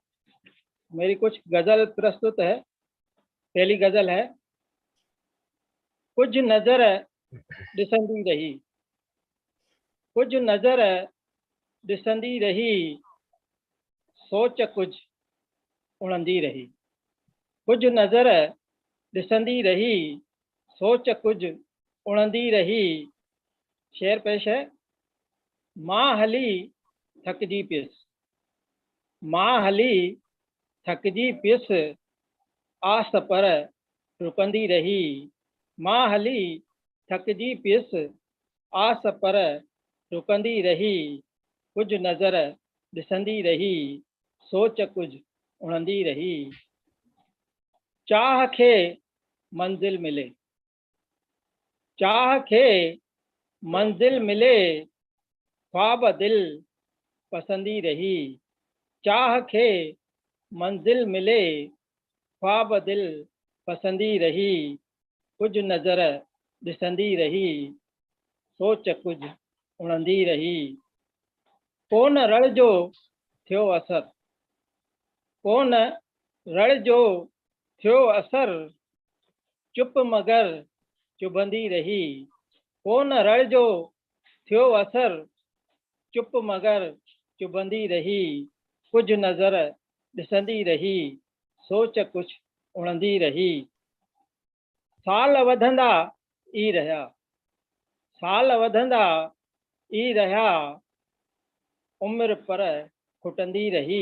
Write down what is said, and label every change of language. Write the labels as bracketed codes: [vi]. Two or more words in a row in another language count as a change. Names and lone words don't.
[hi] मेरी कुछ गजल प्रस्तुत है। पहली गजल है, [sd] कुछ नजर दिसंदी रही, कुछ नजर दिसंदी रही, सोच कुछ उड़ंदी रही। कुछ नजर दिसंदी रही, सोच कुछ उड़ंदी रही। [hi] शेर पेश है, [sd] मां हली थकजी पिस, मां हली थकजी पिस, आस पर रुकंदी रही। मां हली थकजी पिस, आस पर रुकंदी रही। कुछ नजर दिसंदी रही, सोच कुछ उड़ंदी रही। चाह खे मंजिल मिले, चाह खे मंजिल मिले, ख्वाब दिल पसंदी रही। चाह खे मंजिल मिले, ख्वाब दिल पसंदी रही। कुछ नजर दिसंदी रही, सोच कुछ उड़ंदी रही। कोन रड़ जो थियो असर, कोन रड़ जो थियो असर, चुप मगर चुभंदी रही। कोन रड़ जो थियो असर, चुप मगर चुभंदी रही। कुछ नजर दिसंदी रही, सोच कुछ उड़ंदी रही। साल वधंदा ई रहा, साल वधंदा ई रहा, उम्र पर खुटंदी रही।